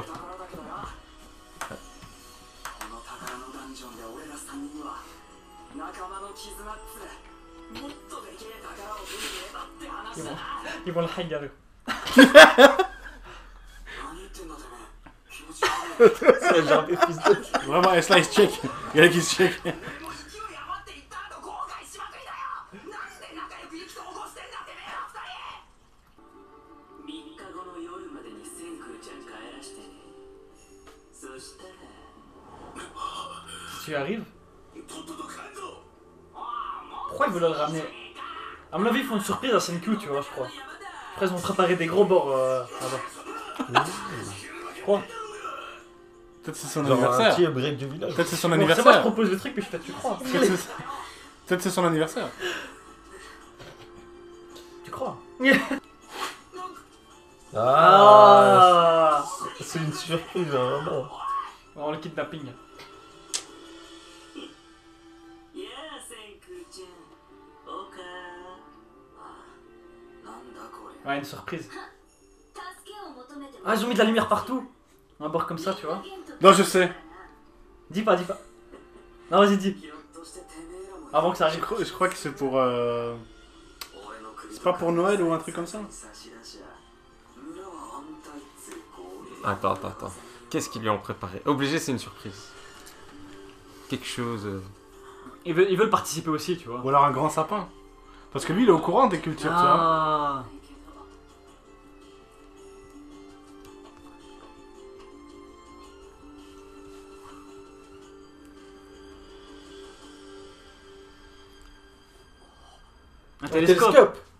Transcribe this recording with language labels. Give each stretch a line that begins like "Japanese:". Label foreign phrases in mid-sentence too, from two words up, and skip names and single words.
Japanese: この宝のダンジョンで俺ら3人は仲間の絆っつもっとでけえ宝を手に入れたって話だな。
French: Ils vont le high.
Japanese: 何言ってんだてめえ。気持ち悪い。
French: C'est genre des fils de... Vraiment, et là, il se check. Il y a qui se check.
Japanese: 俺も勢い余っていった後後悔しまくりだよ。なんで仲良く意気投合してんだてめえら2人。3日後の夜までに千空ちゃん帰らしてね。そしたら
French: Tu y arrives?
Japanese: とっとと帰んぞ。
French: Pourquoi ils veulent le ramener? À mon avis, ils font une surprise à Senku, tu vois, je crois. Après, ils vont préparer des gros bords là-bas. Je crois. Peut-être c'est son Genre un anniversaire. petit upgrade du village. Peut-être c'est son Bon, c'est moi, je anniversaire. propose le truc, mais je fais, tu crois? Peut-être c'est son anniversaire. Tu crois? Ah, Ah! c'est une surprise, vraiment. Oh, le kidnapping.
Japanese: いやあ千空ちゃん。おかなんだこれ。
French: Ouais, une surprise. Ah, ils ont mis de la lumière partout. Un bord comme ça, tu vois. Non, je sais. Dis pas, dis pas. Non, vas-y, dis.
Japanese: ひょっとしててめえらも
French: Avant que ça Je arrive. crois que c'est pour.
Japanese: 俺の首
French: C'est pas pour Noël ou un truc comme ça?
Japanese: 差し出しゃ村は安泰っつう号令。
French: Attends. Qu'est-ce qu'ils lui ont préparé? Obligé, c'est une surprise. Quelque chose... Ils veulent participer aussi, tu vois. Ou alors un grand sapin. Parce que lui, il est au courant des cultures, tu vois. Ah. Un télescope.